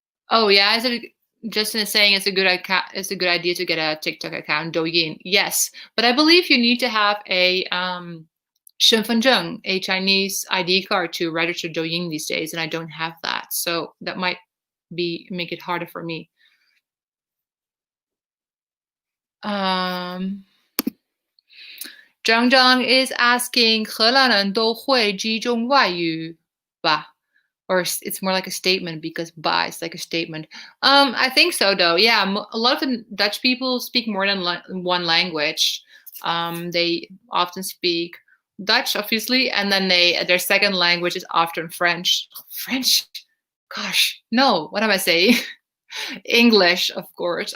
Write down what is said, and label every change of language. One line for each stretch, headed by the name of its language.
English: Oh yeah, Justin is saying it's a good idea to get a TikTok account, Douyin. Yes, but I believe you need to have a 身份证, a Chinese ID card to register Douyin these days, and I don't have that, so that might make it harder for me. Zhang Zhang is asking,
Chinese: 荷兰人都会几种外语吧?
English: Or it's more like a statement because ba is like a statement. I think so though. Yeah, a lot of the Dutch people speak more than one language. They often speak Dutch, obviously, and then their second language is often French. French? Gosh, no. What am I saying? English, of course.